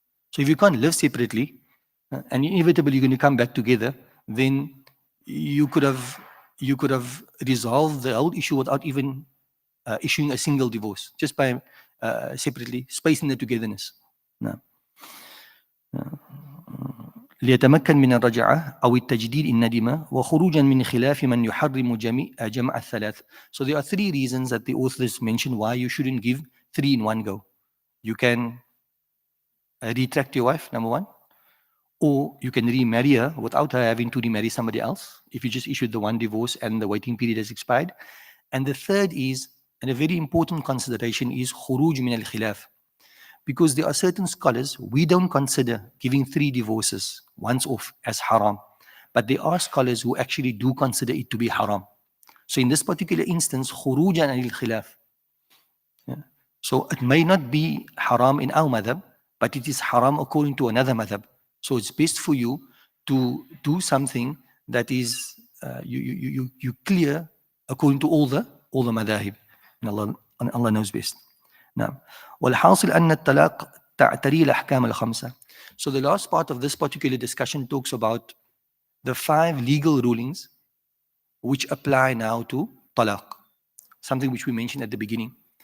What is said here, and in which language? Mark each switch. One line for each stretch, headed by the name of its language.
English: So if you can't live separately, and inevitably you're going to come back together, then you could have resolved the whole issue without even issuing a single divorce, just by separately spacing the togetherness. Now,
Arabic: ليتمكن من الرجعة أو التجديد إن ندم وخروجا من خلاف من يحرم جمع الثلاث.
English: So there are three reasons that the authors mention why you shouldn't give three in one go. You can retract your wife, number one, or you can remarry her without her having to remarry somebody else if you just issued the one divorce and the waiting period has expired. And the third is, and a very important consideration is khuruj min al-khilaf. Because there are certain scholars, we don't consider giving 3 divorces once off as haram. But there are scholars who actually do consider it to be haram. So in this particular instance, khurujan al-khilaf. Yeah. So it may not be haram in our madhab, but it is haram according to another madhab. So it's best for you to do something that is you clear according to all the madhahib. And Allah knows best. نعم.
Arabic: والحاصل أن الطلاق تعتري الأحكام الخمسة.
English: So the last part of this particular discussion talks about the 5 legal rulings which apply now to talaq, something which we mentioned at the beginning.